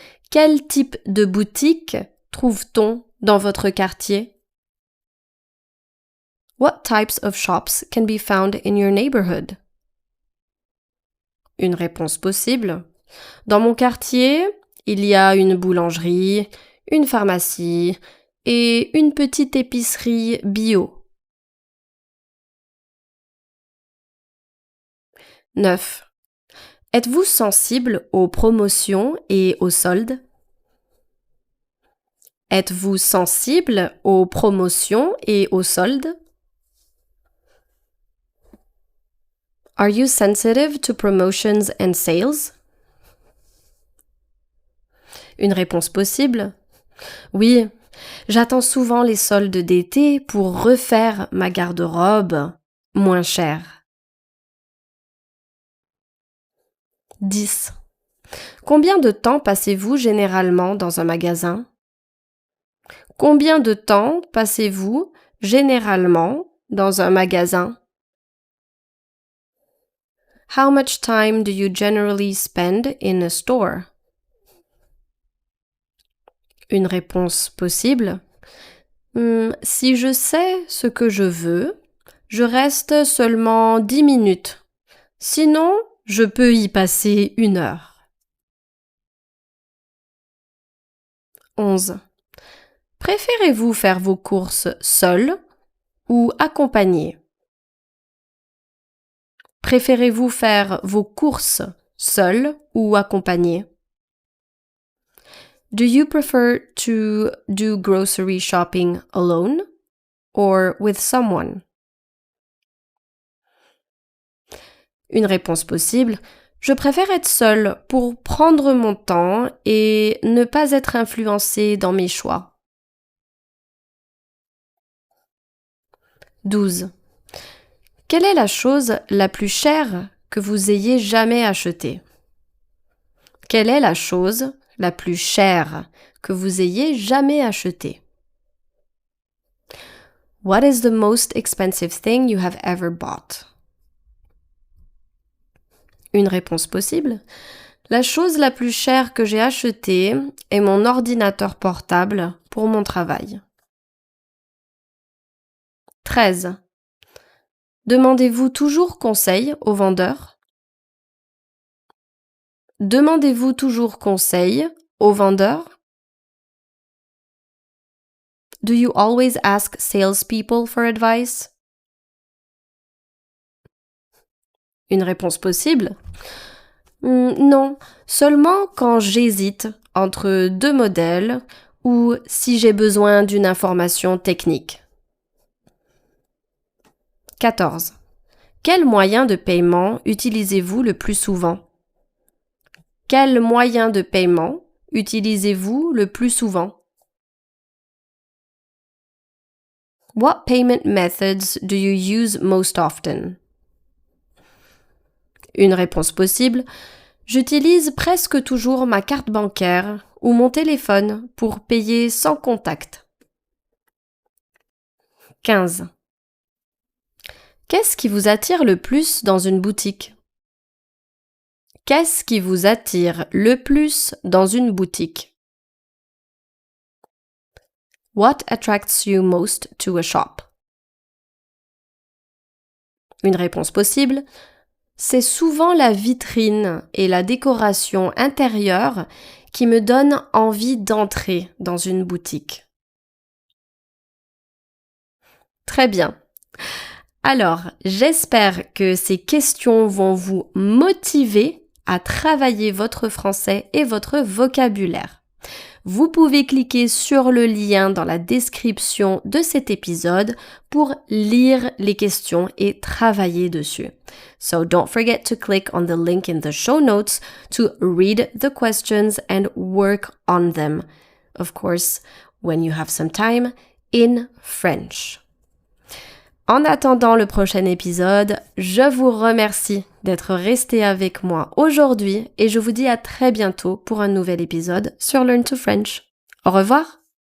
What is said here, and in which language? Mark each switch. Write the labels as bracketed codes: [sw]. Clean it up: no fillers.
[fr] Quel type de boutique trouve-t-on dans votre quartier? [en] What types of shops can be found in your neighborhood? [fr] Une réponse possible. Dans mon quartier, il y a une boulangerie, une pharmacie et une petite épicerie bio. 9. Êtes-vous sensible aux promotions et aux soldes? Êtes-vous sensible aux promotions et aux soldes? [en] Are you sensitive to promotions and sales? [fr] Une réponse possible. Oui, j'attends souvent les soldes d'été pour refaire ma garde-robe moins chère. 10. Combien de temps passez-vous généralement dans un magasin? Combien de temps passez-vous généralement dans un magasin? [en] How much time do you generally spend in a store? [fr] Une réponse possible. Si je sais ce que je veux, je reste seulement 10 minutes. Sinon, je peux y passer 1 heure. 11. Préférez-vous faire vos courses seul ou accompagné? Préférez-vous faire vos courses seul ou accompagné? [en] Do you prefer to do grocery shopping alone or with someone? [fr] Une réponse possible. Je préfère être seule pour prendre mon temps et ne pas être influencée dans mes choix. 12. Quelle est la chose la plus chère que vous ayez jamais achetée? Quelle est la chose la plus chère que vous ayez jamais achetée? [en] What is the most expensive thing you have ever bought? [fr] Une réponse possible. La chose la plus chère que j'ai achetée est mon ordinateur portable pour mon travail. 13. Demandez-vous toujours conseil au vendeur? Demandez-vous toujours conseil au vendeur? [en] Do you always ask salespeople for advice? [fr] Une réponse possible. Non, seulement quand j'hésite entre 2 modèles ou si j'ai besoin d'une information technique. 14. Quel moyen de paiement utilisez-vous le plus souvent? Quel moyen de paiement utilisez-vous le plus souvent? [en] What payment methods do you use most often? [fr] Une réponse possible. J'utilise presque toujours ma carte bancaire ou mon téléphone pour payer sans contact. 15. Qu'est-ce qui vous attire le plus dans une boutique? Qu'est-ce qui vous attire le plus dans une boutique? [en] What attracts you most to a shop? [fr] Une réponse possible. c'est souvent la vitrine et la décoration intérieure qui me donnent envie d'entrer dans une boutique. Très bien. Alors, j'espère que ces questions vont vous motiver à travailler votre français et votre vocabulaire. Vous pouvez cliquer sur le lien dans la description de cet épisode pour lire les questions et travailler dessus. [en] So don't forget to click on the link in the show notes to read the questions and work on them. Of course, when you have some time, in French. [fr] En attendant le prochain épisode, je vous remercie d'être resté avec moi aujourd'hui et je vous dis à très bientôt pour un nouvel épisode sur Learn to French. Au revoir!